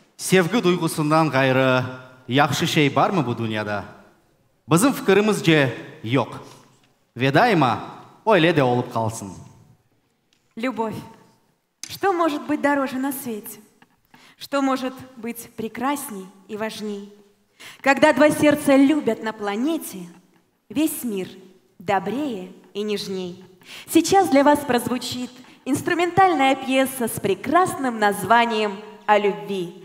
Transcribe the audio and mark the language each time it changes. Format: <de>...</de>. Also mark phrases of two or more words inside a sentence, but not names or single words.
<crh>Sevgi duygusundan gayrı yaxşı şey var mı bu dünyada? Bizim fikrimizce yok. Ve daima öyle de olup kalsın.</crh> <ru>Любовь. Что может быть дороже на свете? Что может быть прекрасней и важней? Когда два сердца любят на планете, весь мир добрее и нежней. Сейчас для вас прозвучит инструментальная пьеса с прекрасным названием «О любви».</ru>